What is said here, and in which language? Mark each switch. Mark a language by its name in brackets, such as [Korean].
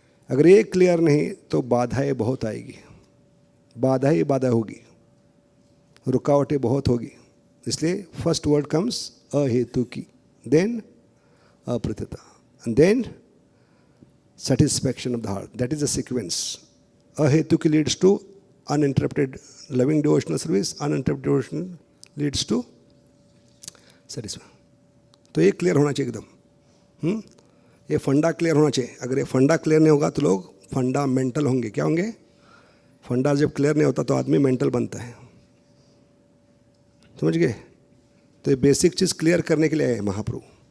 [Hindi] अगर ये क्लियर नहीं तो बाधाएं बहुत आएगी, बाधा ही बाधा होगी, रुकावटें बहुत होगी। [English] इसलिए first word comes अहेतु की, देन अप्रत्यता, and then satisfaction of the heart. That is the sequence. Ahetuki leads to uninterrupted loving devotional service. Uninterrupted devotion leads to satisfaction. [Hindi] तो ये क्लियर होना चाहिए एकदम। ये फंडा क्लियर होना चाहिए। अगर ये फंडा क्लियर नहीं होगा तो लोग फंडामेंटल होंगे। क्या होंगे? फंडा जब क्लियर नहीं होता तो आदमी मेंटल बनता है। समझ गए? तो ये बेसिक चीज़ क्लियर करने के लिए है महाप्रभु।